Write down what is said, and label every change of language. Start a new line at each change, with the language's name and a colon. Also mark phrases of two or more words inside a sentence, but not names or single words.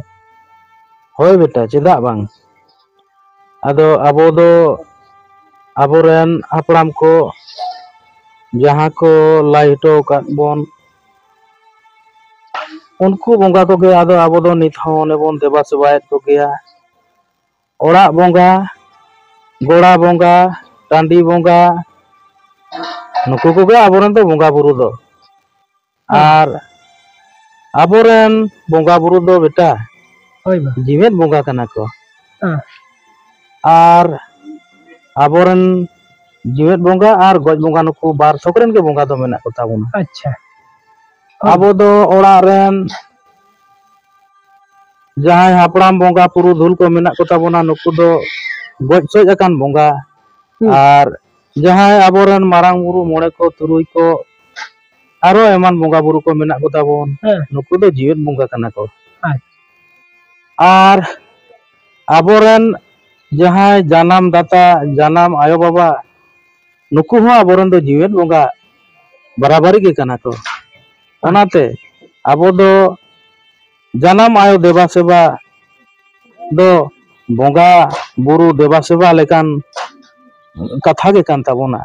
Santali: होय बेटा चेदा बांग आदो आबो दो आबोरेन हापड़ाम को जहां को लाई हटो काद बोन उनको बोंगा को गे आदो आबो दो नित हों ने बोन देबा सेवायत को गया ओड़ा बोंगा गोड़ा बोंगा टांडी बोंगा नुकु को गे आबोरेन तो बोंगा बुरु दो आर आबोरेन बोंगा बुरु दो बेटा होय बा जीवेत बोंगा कना को आर आबोरेन जीवेत बोंगा आर गज बोंगा नुकु बार सकरेन के बोंगा दो मेना को ताबोना अच्छा आबो दो ओड़ा रेन जहां हापड़ाम बोंगा पुरु धुल को मेना को ताबोना नुकु दो गज सज अकान बोंगा आर जहां आबोरेन मारांग बुरु मोड़े को तुरुई को आरो एमान बोंगा बुरु को मेना को ताबोन नुकु दो जीवेत बोंगा कना को आर आबोरेन जहां जानम दाता जानम आयो बाबा नुकु हो आबोरेन दो जीवेत बोंगा बराबरी के कना को ओनाते आबो दो जानम आयो देवा सेवा दो बोंगा बुरु देवा सेवा लेकान कथा के कान ताबोना